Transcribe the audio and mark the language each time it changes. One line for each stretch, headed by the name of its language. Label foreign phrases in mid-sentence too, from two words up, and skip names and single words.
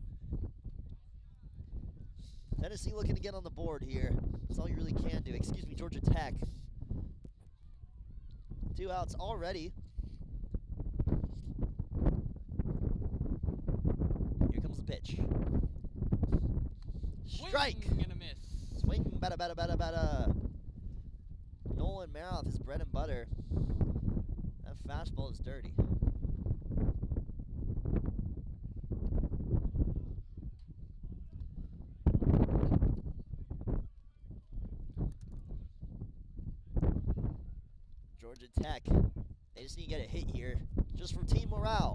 English: Tennessee looking to get on the board here. That's all you really can do. Excuse me, Georgia Tech. 2 outs already. Here comes the pitch. Strike. Swing and a miss. Swing, bada, bada, bada, bada. Nolan Maroff is bread and butter. That fastball is dirty. Georgia Tech, they just need to get a hit here, just for team morale.